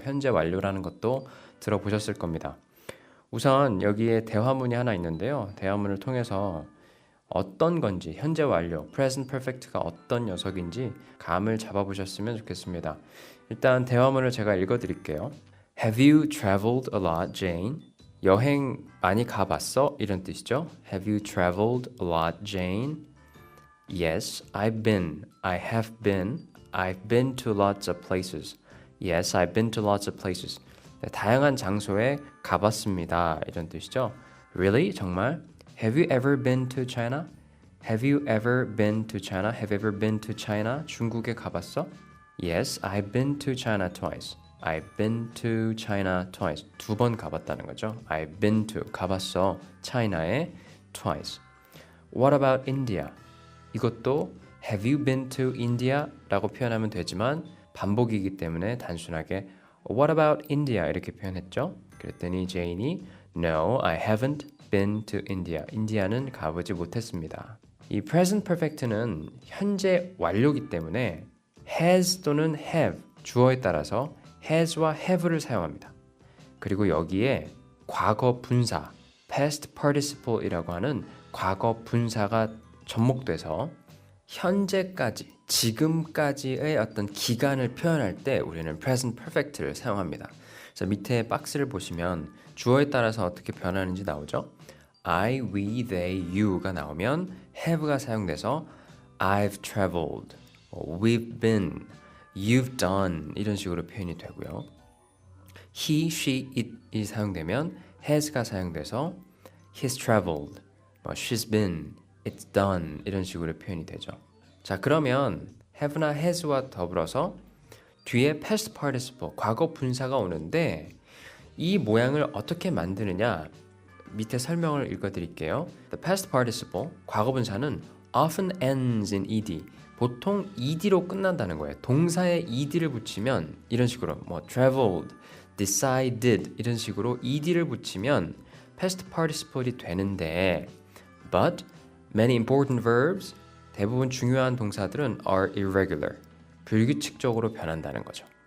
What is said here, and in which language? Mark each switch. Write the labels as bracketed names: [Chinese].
[Korean] 현재 완료라는 것도 들어보셨을 겁니다. 우선 여기에 대화문이 하나 있는데요. 대화문을 통해서 어떤 건지, 현재 완료, Present Perfect가 어떤 녀석인지 감을 잡아보셨으면 좋겠습니다. 일단 대화문을 제가 읽어드릴게요. [English] Have you traveled a lot, Jane? [Korean] 여행 많이 가봤어? 이런 뜻이죠. [English] Have you traveled a lot, Jane? Yes, I've been. I have been. I've been to lots of places. Yes, I've been to lots of places. [Korean] 네, 다양한 장소에 가봤습니다. 이런 뜻이죠. [English] Really? [Korean] 정말? [English] Have you ever been to China? Have you ever been to China? Have you ever been to China? [Korean] 중국에 가봤어? [English] Yes, I've been to China twice. I've been to China twice. [Korean] 두 번 가봤다는 거죠. [English] I've been to [Korean] 가봤어. [English] China에 twice. What about India? [Korean] 이것도 [English] Have you been to India? [Korean] 라고 표현하면 되지만 반복이기 때문에 단순하게 [English] What about India? [Korean] 이렇게 표현했죠. 그랬더니 제인이 [English] No, I haven't been to India. [Korean] 인디아는 가보지 못했습니다. 이 present perfect는 현재 완료이기 때문에 has 또는 have 주어에 따라서 has와 have를 사용합니다. 그리고 여기에 과거 분사, past participle이라고 하는 과거 분사가 접목돼서 현재까지, 지금까지의 어떤 기간을 표현할 때 우리는 present perfect를 사용합니다. 그래서 밑에 박스를 보시면 주어에 따라서 어떻게 변하는지 나오죠? I, we, they, you가 나오면 have가 사용돼서 [English] I've traveled, we've been, you've done [Korean] 이런 식으로 표현이 되고요. he, she, it이 사용되면 has가 사용돼서 [English] he's traveled, she's been, it's done [Korean] 이런 식으로 표현이 되죠. 자, 그러면 have나 has와 더불어서 뒤에 past participle, 과거 분사가 오는데 이 모양을 어떻게 만드느냐 밑에 설명을 읽어드릴게요. [English] The past participle, [Korean] 과거 분사는 [English] often ends in ed, [Korean] 보통 ed로 끝난다는 거예요. 동사에 ed를 붙이면 이런 식으로 traveled, decided 이런 식으로 ed를 붙이면 past participle이 되는데 [English] but many important verbs, [Korean] 대부분 중요한 동사들은 [English] are irregular, [Korean] 불규칙적으로 변한다는 거죠.